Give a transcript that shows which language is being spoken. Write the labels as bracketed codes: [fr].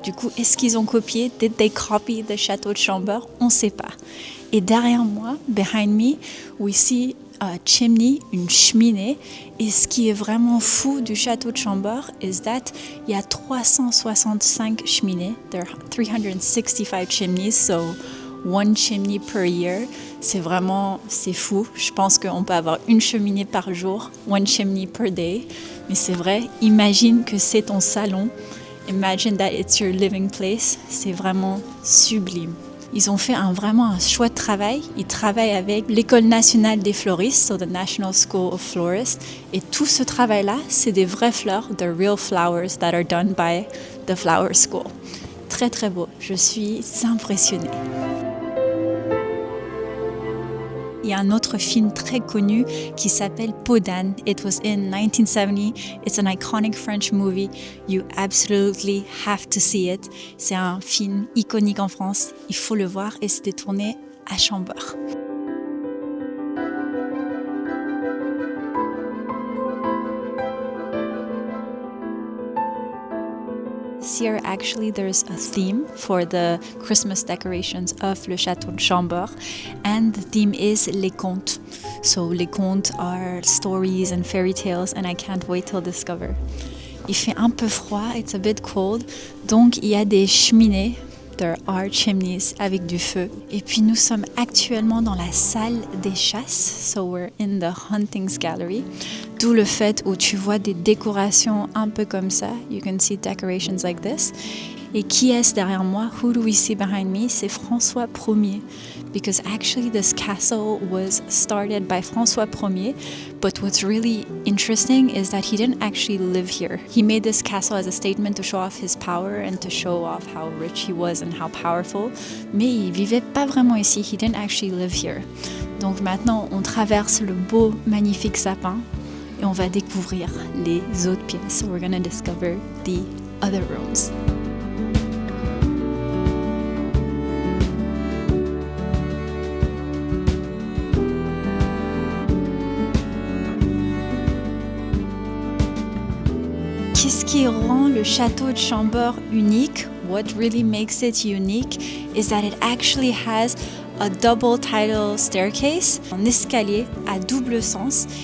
[fr] Du coup, est-ce qu'ils ont copié? [en] Did they copy the [fr] château de Chambord? On ne sait pas. Et derrière moi, [en] behind me, we see a chimney, [fr] une cheminée. Et ce qui est vraiment fou du château de Chambord [en] is that [fr] il y a 365 cheminées. [en] There are 365 chimneys, so one chimney per year. [fr] C'est fou. Je pense qu'on peut avoir une cheminée par jour, [en] one chimney per day. [fr] Mais c'est vrai, imagine que c'est ton salon. [en] Imagine that it's your living place. [fr] C'est vraiment sublime. Ils ont fait vraiment un chouette travail. Ils travaillent avec l'École nationale des fleuristes, [en] so the National School of Florists. [fr] Et tout ce travail-là, c'est des vraies fleurs, [en] the real flowers that are done by the flower school. [fr] Très très beau. Je suis impressionnée. Il y a un autre film très connu qui s'appelle Peau d'âne. [en] It was in 1970. It's an iconic French movie. You absolutely have to see it. [fr] C'est un film iconique en France. Il faut le voir et c'était tourné à Chambord. [en] This year, actually, there's a theme for the Christmas decorations of le Château de Chambord, and the theme is les contes. So, les contes are stories and fairy tales, and I can't wait to discover. [fr] Il fait un peu froid, [en] it's a bit cold, [fr] donc il y a des cheminées. [en] There are chimneys [fr] avec du feu. Et puis nous sommes actuellement dans la salle des chasses, [en] so we're in the huntings gallery. [fr] D'où le fait où tu vois des décorations un peu comme ça. [en] You can see decorations like this. [fr] Et qui est-ce derrière moi? [en] Who do we see behind me? [fr] C'est François Ier. [en] Because actually this castle was started by François Ier, but what's really interesting is that he didn't actually live here. He made this castle as a statement to show off his power and to show off how rich he was and how powerful, [fr] mais il vivait pas vraiment ici. [en] He didn't actually live here. [fr] Donc maintenant, on traverse le beau, magnifique sapin et on va découvrir les autres pièces. [en] We're gonna discover the other rooms. [fr] Qu'est-ce qui rend le château de Chambord unique? [en] What really makes it unique is that it actually has a double tidal staircase, [fr] un escalier à double sens.